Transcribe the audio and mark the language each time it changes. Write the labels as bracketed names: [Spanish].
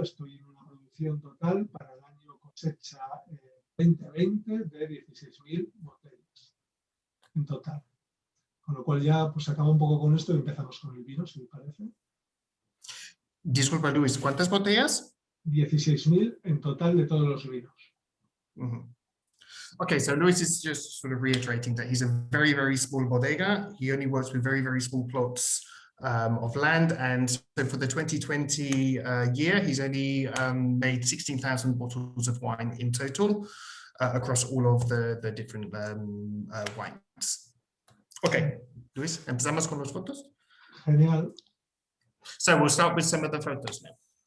[Spanish] Estoy en una producción total para el año cosecha 2020 de 16.000 botellas en total. Con lo cual ya pues acabo un poco con esto y empezamos con el vino, si me parece. Disculpa, Luis, ¿cuántas botellas? 16.000 en total de todos los vinos. [English] Okay, so Luis is just sort of reiterating that he's a very, very small bodega. He only works with very, very small plots of land. And so for the 2020 year, he's only made 16,000 bottles of wine in total across all of the different wines. [Spanish] Okay, Luis, empezamos con las fotos. Genial. [English] So we'll start with some of the photos now.